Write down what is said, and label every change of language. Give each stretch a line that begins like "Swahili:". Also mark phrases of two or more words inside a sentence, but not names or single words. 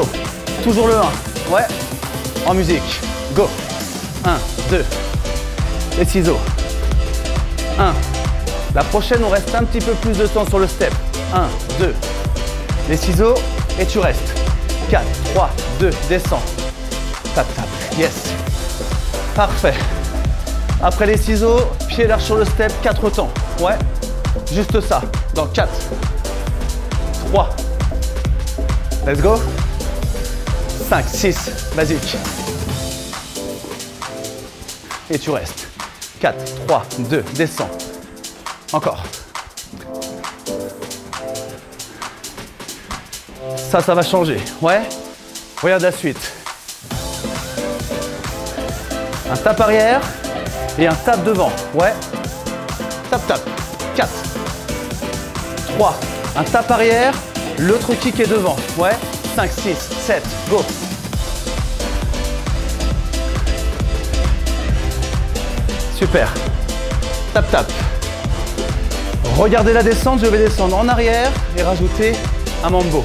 French: Toujours le 1. Ouais. En musique. Go. 1, 2. Les ciseaux. 1. La prochaine, on reste un petit peu plus de temps sur le step. 1, 2. Les ciseaux et tu restes. 4, 3, 2. Descends. Tap, tap. Yes. Parfait. Après les ciseaux, pied large sur le step, 4 temps. Ouais. Juste ça. Dans 4. 3.
English: Let's go. 5, 6.
French: Basique. Et tu restes. 4, 3, 2. Descends. Encore. Ça va changer. Ouais. Regarde la suite. Un tap arrière et un tap devant. Ouais. Tap, tap. 4. 3. Un tap arrière. L'autre kick est devant. Ouais. 5, 6, 7. Go. Super. Tap, tap. Regardez la descente. Je vais descendre en arrière et rajouter un mambo.